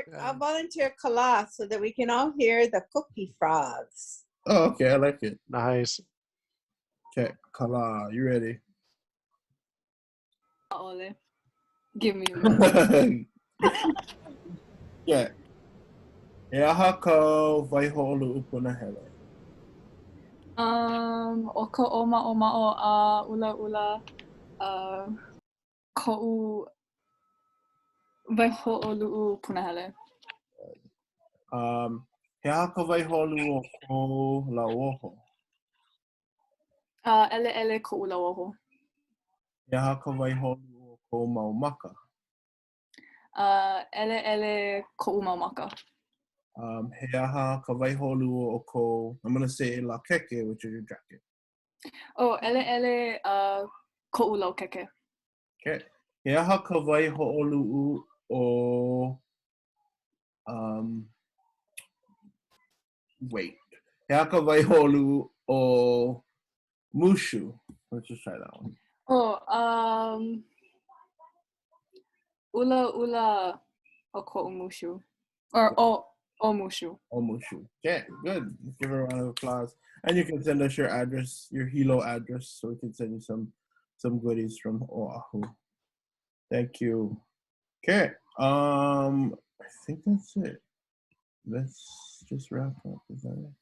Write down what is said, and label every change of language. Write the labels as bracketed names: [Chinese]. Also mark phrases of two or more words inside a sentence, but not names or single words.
[English] I'll volunteer Kala so that we can all hear the cookie frogs. Oh, okay, I like it. Nice. Okay, Kala, you ready? Ole. Give me a minute. Yeah. [Hawaiian] Kākou WAIHOʻOLUʻU PUNAHELE. O ka o a ula ula ko'u WAIHOʻOLUʻU PUNAHELE. He aha ka waihoʻoluʻu o ko LAUOHO. ʻELEʻELE ko'u LAUOHO. He aha ka waihoʻoluʻu o ko maumaka. ʻELEʻELE ko'u maumaka. He aha ka waihoʻoluʻu o ko, [English] I'm going to say lakeke, which is your jacket. [Hawaiian] Oh, ʻELEʻELE ko'u laukeke. [English] Okay. [Hawaiian] He aha ka waihoʻoluʻu o wait. He aha ka waihoʻoluʻu o mushu. [English] Let's just try that one. [Hawaiian] Oh, ula ula o ko'u mushu. Or o mushu. O mushu. [English] Okay, good. Let's give her a round of applause. And you can send us your address, your Hilo address, so we can send you some goodies from Oahu. Thank you. Okay. I think that's it. Let's just wrap up. Is that it?